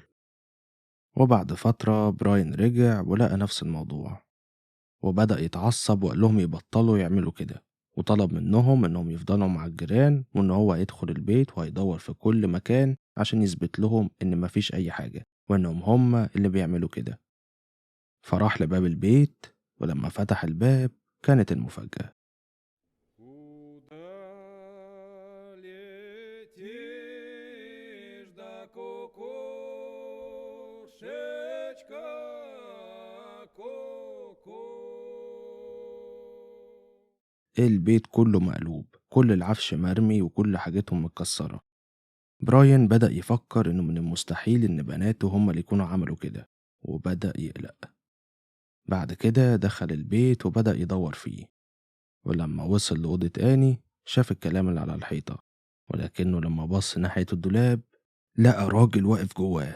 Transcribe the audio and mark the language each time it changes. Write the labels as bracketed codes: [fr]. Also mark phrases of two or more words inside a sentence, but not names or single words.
[ar] وبعد فترة براين رجع ولقى نفس الموضوع، وبدأ يتعصب وقال لهم يبطلوا يعملوا كده، وطلب منهم إنهم يفضلوا مع الجيران وإن هو هيدخل البيت وهيدور في كل مكان عشان يثبت لهم إن مفيش أي حاجة وإنهم هما اللي بيعملوا كده. فراح لباب البيت، ولما فتح الباب كانت المفاجأة. [ru] Куда летишь, да кукушечка, ку-ку? [ar] البيت كله مقلوب، كل العفش مرمي وكل حاجتهم متكسرة. براين بدأ يفكر إنه من المستحيل إن بناته هما اللي يكونوا عملوا كده، وبدأ يقلق. بعد كده دخل البيت وبدأ يدور فيه، ولما وصل لأوضة آني شاف الكلام اللي على الحيطة، ولكنه لما بص ناحية الدولاب لقى راجل واقف جواه.